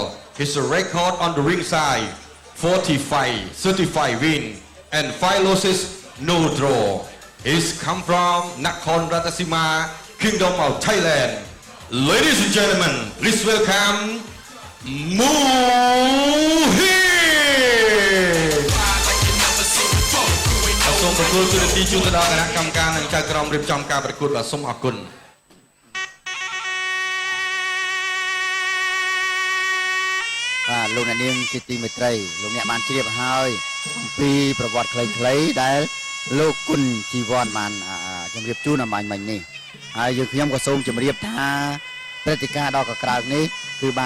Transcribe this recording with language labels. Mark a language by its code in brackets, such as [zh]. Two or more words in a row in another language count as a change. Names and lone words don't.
[en] His record on the ring side 45, 35 win and 5 losses, no draw. He's come from Nakhon Ratchasima, Kingdom of Thailand. Ladies and gentlemen, please welcome Muhid. [km] សូមប្រគល់ទូរទស្សន៍ជូនទៅដល់គណៈកម្មការនិងចៅក្រមរៀបចំការប្រកួតបាទសូមអរគុណ បាទលោកអ្នកនាងជាទីមេត្រីលោកអ្នកបានជ្រាបហើយអំពីប្រវត្តិខ្លីៗដែលលោកគុណជីវ័នបានជម្រាបជូនអំបញ្ញមិញនេះហើយយើងខ្ញុំក៏សូមជម្រាបថាព្រឹត្តិការណ៍ដ៏កក្រើកនេះគឺបាន